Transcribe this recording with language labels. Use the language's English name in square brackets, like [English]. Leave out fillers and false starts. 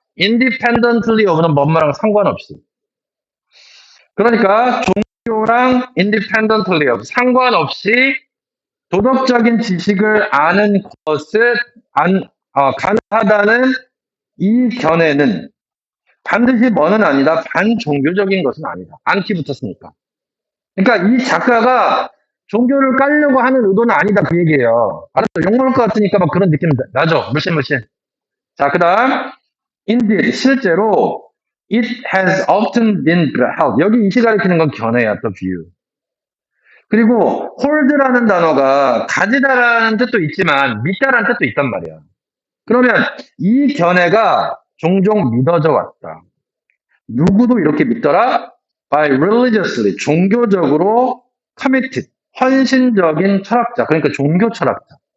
[English] independently of [Korean] 는 뭔말랑 상관없이. 그러니까 종교랑 independently of 상관없이 도덕적인 지식을 아는 것을 가능하다는 이 견해는 반드시 뭐는 아니다. 반종교적인 것은 아니다. 안티 붙었으니까. 그러니까 이 작가가 종교를 깔려고 하는 의도는 아니다. 그 얘기예요. 알았어. 욕먹을 것 같으니까 막 그런 느낌 나죠. 물씬. 자, 그 다음. [English] Indeed, [Korean] 실제로 [English] it has often been held. [Korean] 여기 이시 가리키는 건 견해야. [English] The view. [Korean] 그리고 hold라는 단어가 가지다라는 뜻도 있지만 믿다라는 뜻도 있단 말이야. 그러면 이 견해가 종종 믿어져 왔다. 누구도 이렇게 믿더라? [English] By religiously, [Korean] 종교적으로 [English] committed, [Korean] 헌신적인 철학자, 그러니까 종교 철학자.